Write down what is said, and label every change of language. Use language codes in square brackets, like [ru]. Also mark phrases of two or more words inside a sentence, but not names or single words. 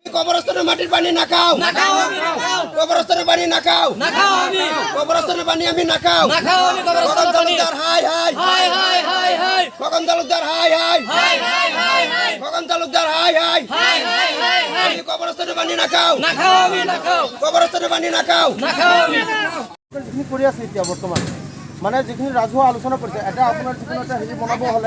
[bn] কবরস্থানের মাটির পানি না খাও, কবরস্থানের পানি না খাও, কবরস্থানের পানি আমি না খাও। খগন তালুকদার হাই হাই, খগন তালুকদার হাই হাই, খগন তালুকদার হাই হাই। আমি কবরস্থানের পানি না খাও, কবরস্থানের পানি না খাও। [as] যিখিনি কৰি আছে এতিয়া বৰ্তমান মানে যিখিনি ৰাজহুৱা আলোচনা কৰিছে এটা আপোনাৰ যিকোনো এটা হেৰি বনাব হ'লে